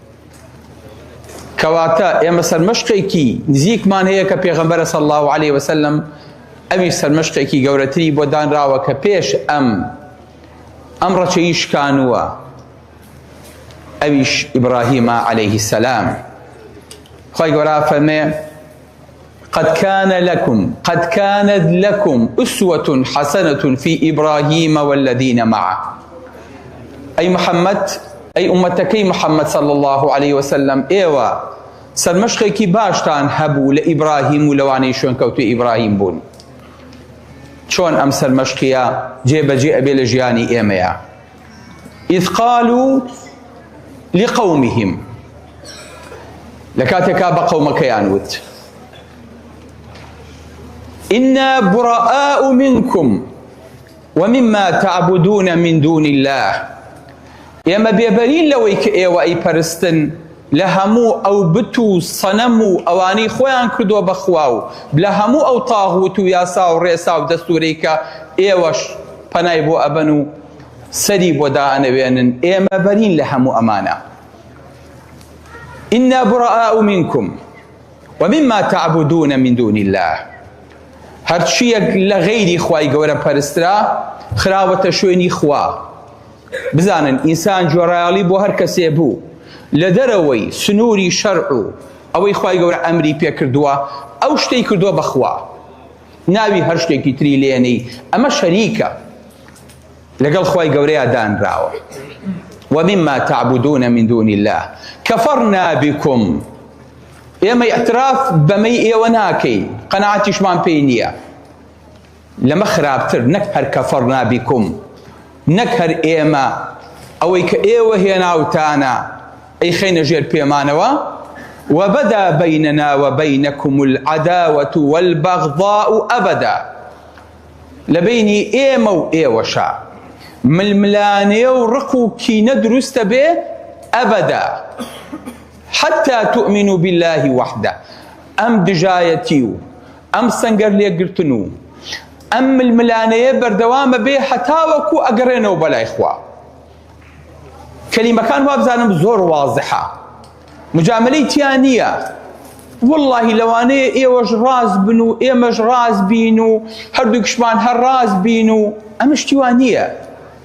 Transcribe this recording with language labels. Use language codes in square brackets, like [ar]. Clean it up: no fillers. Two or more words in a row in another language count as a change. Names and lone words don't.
[ckb] کەواتە ئێمە سەر مەشقێکی نزیکمان هەیە کە پێغەمبەرە [ar] صلی الله علیه وسلم [ckb] ئەوی سەرمەشقێکی گەورەتری بۆ دانراوە کە پێش ئەم ڕەچەی شکانووە ئەویش ئیبراهیمە عەلەیهی سەلام. خۆی گەورە فەرمێ [ar] قد كانت لكم أسوة حسنة في إبراهيم والذين معه. أي محمد أي أمتكي محمد صلى الله عليه وسلم [ckb] إيوة سەرمەشقێکی باشتان هەبوو لە ئیبراهیم و لەوانەی شوێن کەوتوی ئیبراهیم بوون. چۆن ئەم سەرمەشقیە جێبەجێ ئەبێ لە ژیانی ئێمەیە. [ar] إذ قالوا لقومهم [ckb] لە کاتێکا بە قەومەکەیان وت [ar] إنا براء منكم ومما تعبدون من دون الله. [ckb] ئێمە بێبەرین لەوەی کە ئێوە ئەیپەرستن لە هەموو ئەو بت و سەنەم و ئەوانەی خۆیان کردووە بەخوا و لە هەموو ئەو تاغوت و یاسا و ڕێسا و دەستوورەی کە ئێوەش پەنای بۆ ئەبەن و سەری بۆ دائەنەوێنن. ئێمە بەرین لە هەموو ئەمانە. [ar] إنا براء منكم ومما تعبدون من دون الله. [ckb] هەرچیەک لە غەیری خوای گەورە پەرسترا خراوەتە شوێنی خوا. بزانن ئینسان جۆرایاڵی بۆ هەر کەسێ بوو لە دەرەوەی سنووری شەرع و ئەوەی خوای گەورە ئەمری پێ کردووە ئەو شتەی کردووە بەخوا ناوی هەر شتێکی تری لێنەی ئەمە شەریکە لەگەڵ خوای گەورەیە دانراوە. [ar] ومما تعبدون من دون الله كفرنا بكم. [ckb] ئێمە ئەتراف بەمەی ئێوە ناکەین قەناعەتیشمان پێی نییە. لەمە خراپتر نەک هەر [ar] كفرنا بكم [ckb] نەک هەر ئێمە ئەوەی کە ئێوە هێناوتانە ئەی خەینە ژێر پێمانەوە. [ar] وبدا بيننا وبينكم العداوة والبغضاء أبدا. [ckb] لبيني ئێمە و ئێوەشە ململانەیە و ڕق و کینە دروستە بێ ئەبەدا [ar] حتى تؤمنوا بالله وحده. [ckb] ئەم دژایەتی و ئەم سەنگەر لێگرتن و ئەم ململانەیە بەردەوامە بێ هەتاوەکو ئەگەڕێنەوە بەلای خوا. کەلیمەکان وابزانم زۆر واضحە مجاملەی تیان نییە. والله لەوانەیە ئێوەش ڕاست بن و ئێمەش ڕاست بین و هەردووکشمان هەر ڕاست بین و ئەمە شتیوان نییە.